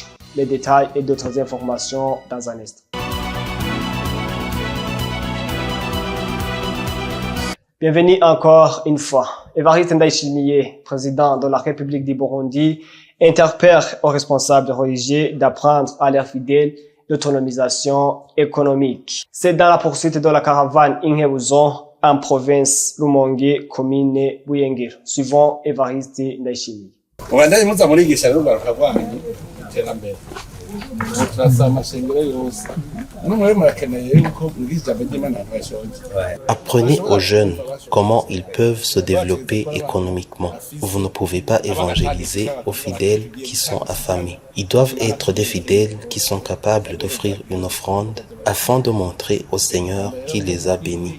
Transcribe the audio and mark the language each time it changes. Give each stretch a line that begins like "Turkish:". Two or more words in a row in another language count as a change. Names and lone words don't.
French: Les détails et d'autres informations dans un instant. Bienvenue encore une fois. Évariste Ndayishimiye, président de la République du Burundi, interpelle aux responsables religieux d'apprendre à leurs fidèles l'autonomisation économique. C'est dans la poursuite de la caravane Inkebuzo en province Rumonge, commune Buyengero. Suivant Évariste Ndayishimiye.
Rundi: Mubandanye muza murigisha rero barakavanye iterambere. Turasaba amashengero yose. Numwe murakeneye yuko murigisha b'Imana bashonje.
French: Apprenez aux jeunes comment ils peuvent se développer économiquement. Vous ne pouvez pas évangéliser aux fidèles qui sont affamés. Ils doivent être des fidèles qui sont capables d'offrir une offrande afin de montrer au Seigneur qu'il les a bénis.